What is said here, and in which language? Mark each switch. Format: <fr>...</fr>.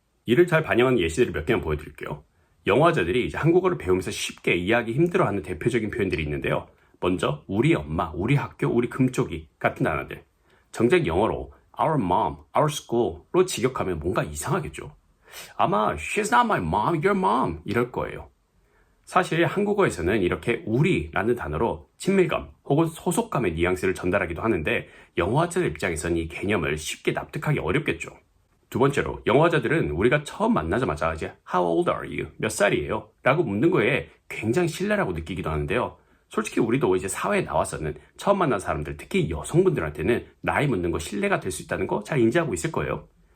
<ko>이를 잘 반영하는 예시들을 몇 개만 보여드릴게요. 영어화자들이 이제 한국어를 배우면서 쉽게 이해하기 힘들어하는 대표적인 표현들이 있는데요. 먼저 우리 엄마, 우리 학교, 우리 금쪽이 같은 단어들. 정작 영어로</ko> <en>our mom, our school</en> <ko>로 직역하면 뭔가 이상하겠죠. 아마</ko> <en>she's not my mom, your mom</en> <ko>이럴 거예요. 사실 한국어에서는 이렇게 우리라는 단어로 친밀감 혹은 소속감의 뉘앙스를 전달하기도 하는데 영어화자들 입장에서는 이 개념을 쉽게 납득하기 어렵겠죠. 두 번째로 영어화자들은 우리가 처음 만나자마자 이제</ko> <en>How old are you?</en> <ko>몇 살이에요? 라고 묻는 거에 굉장히 신뢰라고 느끼기도 하는데요. 솔직히 우리도 이제 사회에 나와서는 처음 만난 사람들, 특히 여성분들한테는 나이 묻는 거 신뢰가 될 수 있다는 거 잘 인지하고 있을 거예요.</ko>